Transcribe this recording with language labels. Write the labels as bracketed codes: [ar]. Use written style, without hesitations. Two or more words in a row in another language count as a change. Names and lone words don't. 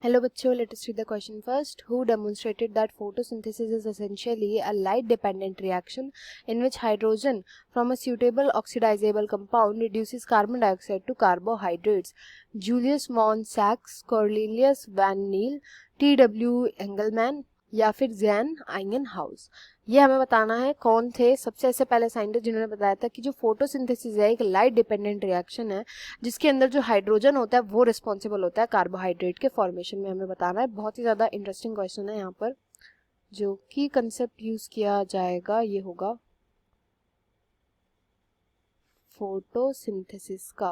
[en] Hello बच्चों, let us read the question first. Who demonstrated that photosynthesis is essentially a light-dependent reaction in which hydrogen from a suitable oxidizable compound reduces carbon dioxide to carbohydrates? Julius von Sachs, Cornelius van Niel, T.W. [hi] Engelmann या फिर जैन आइंगनहाउस। ये हमें बताना है कौन थे सबसे ऐसे पहले साइंटिस्ट जिन्होंने बताया था कि जो फोटोसिंथेसिस है एक [en] light dependent reaction [hi] है जिसके अंदर जो हाइड्रोजन होता है वो रिस्पॉन्सिबल होता है कार्बोहाइड्रेट के फॉर्मेशन में। हमें बताना है, बहुत ही ज़्यादा [en] interesting question [hi] है। यहाँ पर जो की [en] concept use [hi] किया जाएगा ये होगा फोटोसिंथेसिस का।